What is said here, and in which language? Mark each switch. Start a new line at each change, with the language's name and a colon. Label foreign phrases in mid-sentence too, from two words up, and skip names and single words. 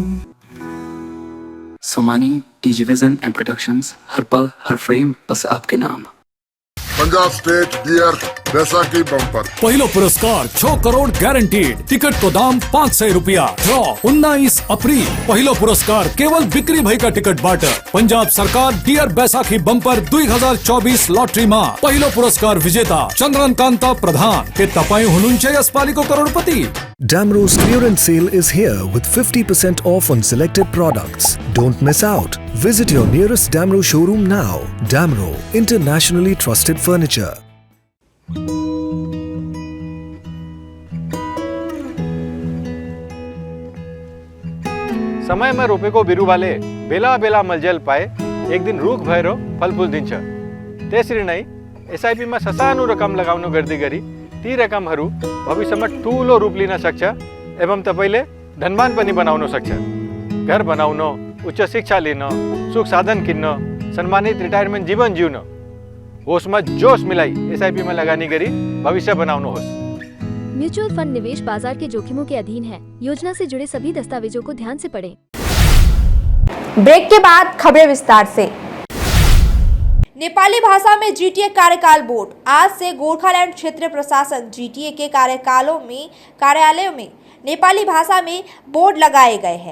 Hindi: सोमानी, डीजी विजन एंड प्रोडक्शंस, हर पल हर फ्रेम बस आपके नाम। पंजाब स्टेट डियर बैसाखी बम्पर।
Nepali: पहिलो पुरस्कार 6 करोड़ गारंटीड। टिकट को दाम 500 रुपया। ड्रॉ 19 अप्रैल। पहिलो पुरस्कार केवल बिक्री भएका टिकट बाट। पंजाब सरकार डियर बैसाखी बम्पर 2024 लॉटरी मा पहिलो पुरस्कार विजेता चंद्रन कान्ता प्रधान। के तपाई हुनुहुन्छ यसपालिको करोडपति?
English: Damro's clearance sale is here with 50% off on selected products. Don't miss out. Visit your nearest Damro showroom now. Damro, internationally trusted furniture.
Nepali: समय में रोपे को बिरु वाले बेला बेला मलजल पाए, एक दिन रुख भएर फलफुल दिन्छ। त्यसरी नै एसआईपी मा ससानो रकम लगाउनु गर्दै गरी ती रकमहरू भविष्यमा ठूलो रूप लिन सक्छ एवं तपाईले धनवान पनि बनाउन सक्छ। घर बनाउन, उच्च शिक्षा लिन, सुख साधन किन्न, सम्मानित रिटायरमेन्ट जीवन जिउन, होसमा जोश मिलाई एसआईपी में लगानी गरी भविष्य बनाउनुहोस्।
Hindi: म्यूचुअल फंड निवेश बाजार के जोखिमों के अधीन है। योजना से जुड़े सभी दस्तावेजों को ध्यान से पढ़ें। ब्रेक के बाद खबरें विस्तार से। नेपाली भाषा में जीटीए कार्यकाल बोर्ड। आज से गोरखालैंड क्षेत्र प्रशासन जीटीए के कार्यालयों में नेपाली भाषा में बोर्ड लगाए गए हैं।